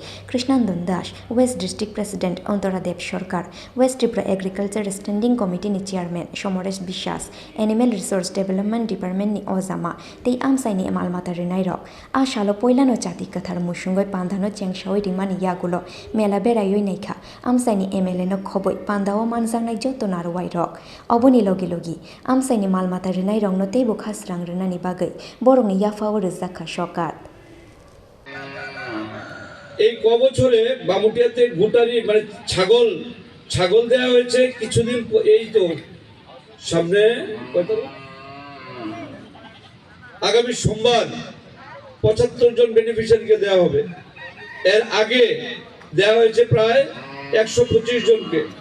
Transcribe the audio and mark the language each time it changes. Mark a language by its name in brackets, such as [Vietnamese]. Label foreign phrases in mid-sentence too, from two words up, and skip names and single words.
[Kok Borok] Krishnandon Das [English] West District President [Kok Borok] Ontoradev Sarkar West Tripura Agriculture Standing Committee ni Chairman Shomoresh Bishas Animal Resource Development Department ni Ozama tei amsaini Malmata rinai rok a shalo poilano chati kathar musungoi pandano chengshawi rimani yagulo Mela berayoi naikha amsaini MLA no khoboi pandao manjangnai joto narwai rok oboni logi amsaini Malmata rinai rongno teibo khasrang rinani bagai borongni yafawo rizakha shokat [Bangla] এই কবছরে বামুটিয়াতে গোটারি মানে ছাগল দেওয়া হয়েছে কিছুদিন এই তো সামনে আগামী সোমবার 75 জন বেনিফিশিয়ারিকে দেওয়া হবে এর আগে দেওয়া হয়েছে প্রায় 125 জনকে